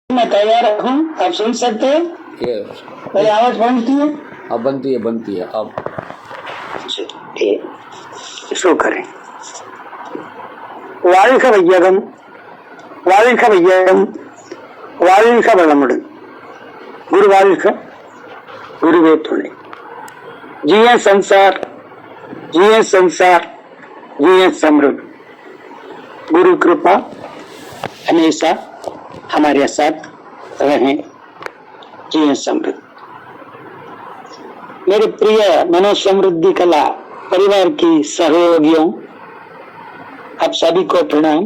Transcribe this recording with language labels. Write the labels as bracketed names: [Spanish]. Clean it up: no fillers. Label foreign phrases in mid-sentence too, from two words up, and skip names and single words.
[Hindi] मैं तैयार हूँ, आप सुन सकते हैं? मेरी आवाज बनती है? अब बनती है अब। शुरू करें। [Tamil] வாழ்க வையகம், வாழ்க வையகம், வாழ்க வளமுடன், குரு வாழ்க, குருவே துணை। [Hindi] जिये संसार, जिये संसार, जिये समृद्ध। गुरु कृपा हमेशा हमारे साथ रहें, जिये समृद्ध। मेरे प्रिय मनोसमृद्धि कला परिवार की सहयोगियों, आप सभी को प्रणाम।